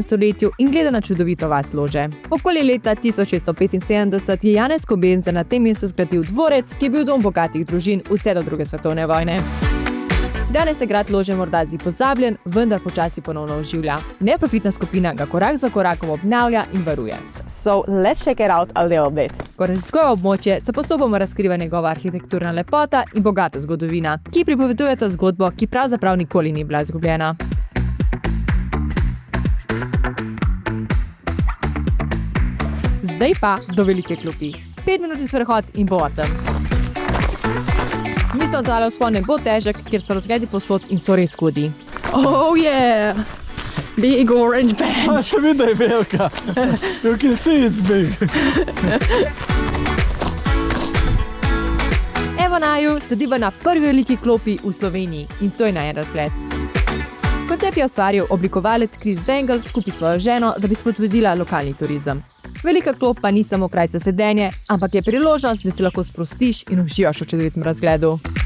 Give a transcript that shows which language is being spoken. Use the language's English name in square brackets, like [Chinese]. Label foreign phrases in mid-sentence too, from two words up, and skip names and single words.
[Slovenian] stoletju in gleda na čudovito vas Lože. Okoli leta 1675 je Janez Kobenza na tem mestu zgradil dvorec, ki je bil dom bogatih družin vse do druge svetovne vojne. Danes je grad Lože morda zdi pozabljen, vendar počasi ponovno oživlja. Neprofitna skupina ga korak za korakom obnavlja in varuje. [English] So let's check it out a little bit. [Slovenian] Ko raziskuje območje, se postopoma razkriva njegova arhitekturna lepota in bogata zgodovina, ki pripovedujeta zgodbo, ki pravzaprav nikoli ni bila izgubljena. Zdaj pa do velike klopi. 5 minut sprehod in bo tam. Mislim, da vzpon ne bo težek, ker so razgledi posod in so res hudi. [English] Oh yeah! Big orange bench. [Slovenian] Se vidi, da je velika. [English] You can see it's big. [Slovenian] Evo naju, sediva na prvi veliki klopi v Sloveniji in to je najen razgled. Koncept je ustvaril oblikovalec Chris Bengal skupaj s svojo ženo, da bi spodbudila lokalni turizem. Velika klop pa ni samo kraj za sedenje, ampak je priložnost, da se lahko sprostiš in uživaš v čudovitem razgledu.